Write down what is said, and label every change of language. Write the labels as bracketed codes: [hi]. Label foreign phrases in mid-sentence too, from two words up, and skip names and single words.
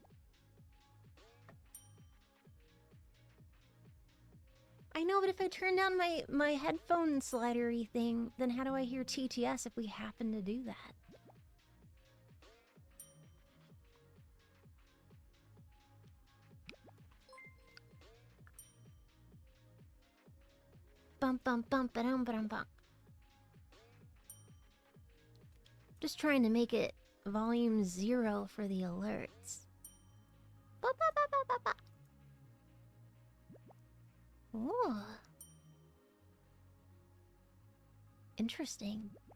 [en] I know, but if I turn down my headphone slidery thing, then how do I hear TTS if we happen to do that? Bump bump bump ba-dum ba-dum bump. Just trying to make it volume 0 for the alerts. Ba ba ba ba ba ba. Ooh. Interesting.